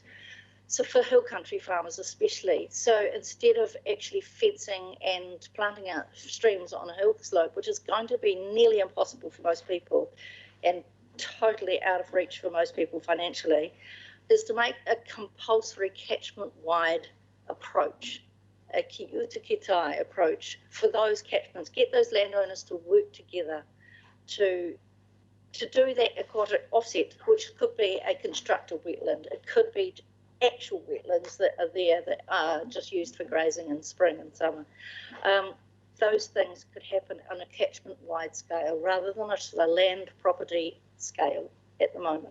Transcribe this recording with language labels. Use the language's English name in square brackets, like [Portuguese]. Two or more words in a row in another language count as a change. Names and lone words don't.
[English] So for hill country farmers especially, so instead of actually fencing and planting out streams on a hill slope, which is going to be nearly impossible for most people and totally out of reach for most people financially, is to make a compulsory catchment-wide approach, a [Māori] ki uta ki tai [English] approach for those catchments, get those landowners to work together to do that aquatic offset, which could be a constructed wetland, it could be actual wetlands that are there that are just used for grazing in spring and summer. Those things could happen on a catchment-wide scale rather than a land property scale at the moment.